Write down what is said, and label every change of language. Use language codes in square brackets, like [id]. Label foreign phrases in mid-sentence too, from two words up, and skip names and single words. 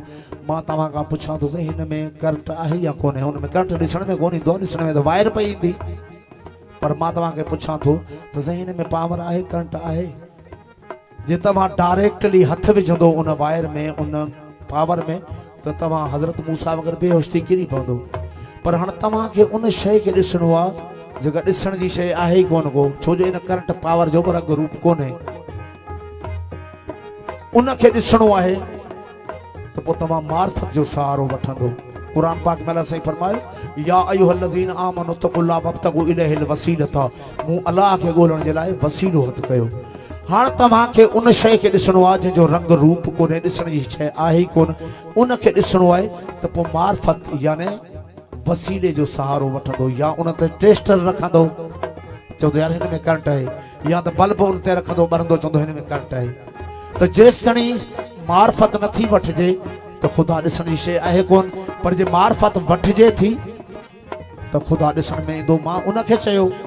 [sd] मां तव्हां खां पुछां थो साईं हिन में करंट आहे या कोन्हे हुन में करंट ॾिसण में कोन ईंदो ॾिसण में त वायर पई ईंदी पर मां तव्हांखे पुछां थो त साईं हिन में पावर आहे करंट आहे जे तव्हां डायरेक्टली हथ विझंदो उन वायर में उन पावर में त तव्हां हज़रत मूसा वग़ैरह बेहोश थी किरी पवंदो पर हाणे तव्हांखे उन शइ खे ॾिसणो आहे जेका ॾिसण जी शइ आहे ई कोन को छो जो इन [en] current power [sd] जो रंग रूप कोन्हे उनखे ॾिसणो आहे त पोइ तव्हां मार्फत जो सहारो वठंदो कुरान पाक में अल्लाह साईं फरमायो [ar] يا أيها الذين آمنوا اتقوا الله وابتغوا إليه الوسيلة [sd] मूं अलाह खे ॻोल्हण जे लाइ वसीलो हथ कयो हाणे तव्हांखे उन शइ खे ॾिसणो आहे जंहिंजो रंग रूप कोन्हे ॾिसण जी शइ आहे ई कोन उनखे ॾिसणो आहे त पोइ मार्फत याने वसीले जो सहारो वठंदो या उन ते टेस्टर रखंदो चवंदो यार हिन में करंट आहे या त बल्ब उन ते रखंदो ॿरंदो चवंदो हिन में करंट आहे त जेसि ताईं मार्फत नथी वठिजे त ख़ुदा ॾिसण जी शइ आहे कोन पर जे मार्फत वठिजे थी त ख़ुदा ॾिसण में ईंदो मां उनखे चयो